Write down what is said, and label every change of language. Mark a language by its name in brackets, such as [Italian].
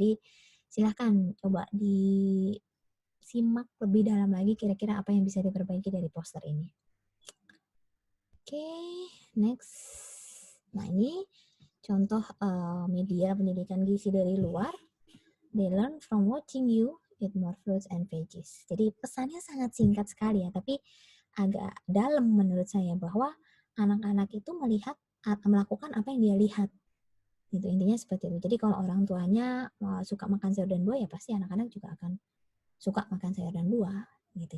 [Indonesian] Jadi silahkan coba disimak lebih dalam lagi kira-kira apa yang bisa diperbaiki dari poster ini. Oke, next. Nah ini contoh media pendidikan gizi dari luar. [English] They learn from watching you eat more fruits and veggies. [Indonesian] Jadi pesannya sangat singkat sekali ya, tapi agak dalam menurut saya bahwa anak-anak itu melakukan apa yang dia lihat. Gitu, intinya seperti itu. Jadi kalau orang tuanya suka makan sayur dan buah, ya pasti anak-anak juga akan suka makan sayur dan buah. Gitu.